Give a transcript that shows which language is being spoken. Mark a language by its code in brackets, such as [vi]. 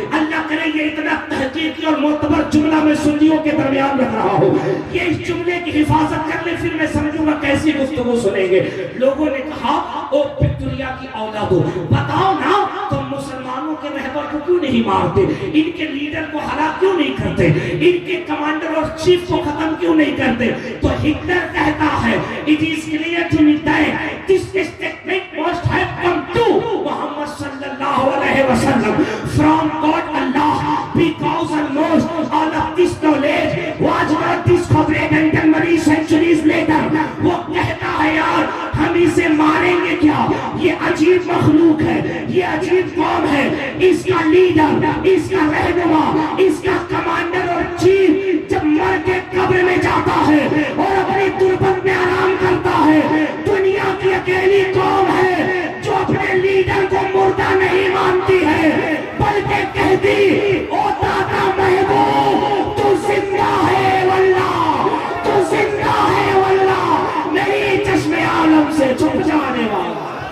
[ur] اللہ کرے یہ اتنا تحقیقی اور معتبر جملہ میں سنیوں کے درمیان رکھ رہا ہوں, یہ اس جملے کی حفاظت کر لے پھر میں سمجھوں گا کیسی گفتگو سنیں گے. لوگوں نے کہا او وکٹوریا کی اولادو بتاؤ نا تم مسلمانوں کے رہبر کو کیوں نہیں مارتے, ان کے لیڈر کو ہلاک کیوں نہیں کرتے, ان کے کمانڈر اور چیف کو ختم کیوں نہیں کرتے. تو ہٹلر کہتا ہے [en] it is clear to me that this statement must have come to Muhammad sallallahu alaihi wasallam from God Allah because almost all of this knowledge was not discovered until many centuries later. [ur] وہ کہتا ہے یار ہم اسے ماریں گے کیا, یہ عجیب مخلوق ہے, یہ عجیب قوم ہے, اس کا لیڈر, اس کا رہنما, اس کا کمانڈر اور چیف جب مر کے قبر میں جاتا ہے اور اپنی تربت میں آرام کرتا ہے, دنیا کی اکیلی قوم ہے جو اپنے لیڈر کو مردہ نہیں مانتی ہے بلکہ کہتی او دادا محبوب تو زندہ ہے واللہ, تو زندہ ہے واللہ, میری چشم عالم سے چھپ جانے والا.